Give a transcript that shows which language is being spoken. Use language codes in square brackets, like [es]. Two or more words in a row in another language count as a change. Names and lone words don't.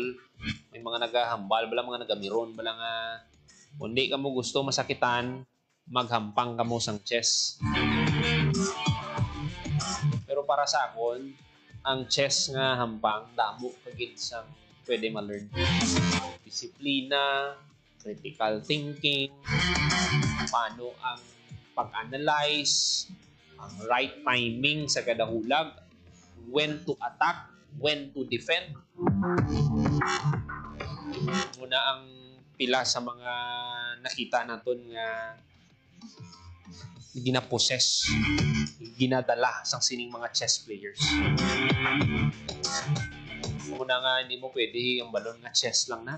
[hil] May mga nagahambal bala, mga nagamiron bala nga kung di ka mo gusto masakitan, maghampang ka mo sang chess. Pero para sa akon, ang chess nga hampang damo kagid sang pwede ma-learn. Disiplina, [en] critical thinking, [hil] paano ang pag-analyze, ang [en] right timing [hil] sa kada hulag, [en] when to attack, when to defend. [hil] Muna ang pila sa mga nakita naton nga ginaposes, ginadala sang sining mga [en] chess players. [hil] Muna nga hindi mo pwede yung balon nga chess lang na.